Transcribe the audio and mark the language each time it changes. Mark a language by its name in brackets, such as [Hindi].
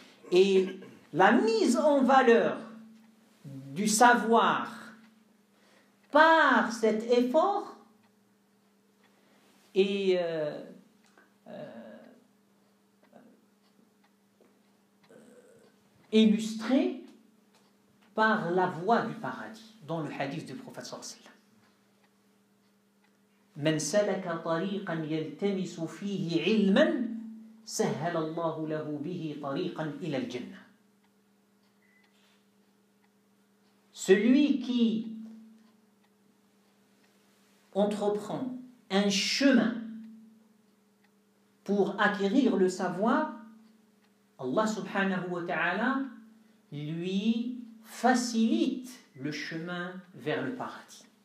[French] Et la mise en valeur du savoir par cet effort est illustrée par la voie du paradis, dans le hadith du prophète sallallahu alayhi wa sallam. [Arabic] من سلك طريقا يلتمس فيه علما سهل الله له به طريقا إلى الجنة. [French] Celui qui entreprend un chemin pour acquérir le savoir, Allah subhanahu wa ta'ala lui facilite le chemin vers le paradis.